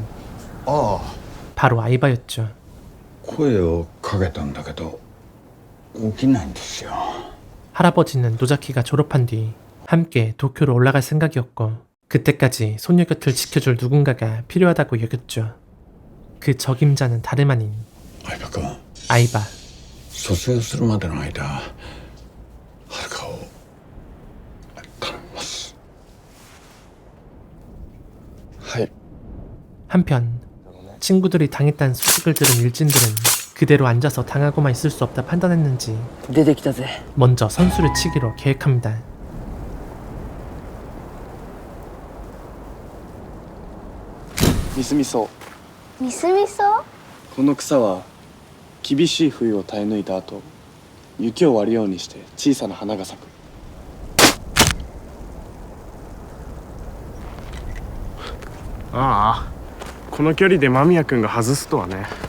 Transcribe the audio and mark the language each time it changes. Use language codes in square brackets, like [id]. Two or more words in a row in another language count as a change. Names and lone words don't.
[ja] ああ [ko] 바로 아이바였죠. [ja] 声をかけたんだけど起きないんですよ [ko] 할아버지는 노자키가 졸업한 뒤 함께 도쿄로 올라갈 생각이었고 그때까지 소녀 곁을 지켜줄 누군가가 필요하다고 여겼죠. 그 적임자는 다름 아닌 [ja] 相葉君 [ko] 아이바. [ja] 卒業するまでの間はるかを頼みます。はい。 [ko] 한편 친구들이 당했다는 소식을 들은 일진들은 그대로 앉아서 당하고만 있을 수 없다 판단했는지 [ja] 出てきたぜ [ko] 먼저 선수를 치기로 계획합니다. [ja] ミスミソミスミソこの草は厳しい冬を耐え抜いた後雪を割るようにして小さな花が咲くああこの距離で間宮君が外すとはね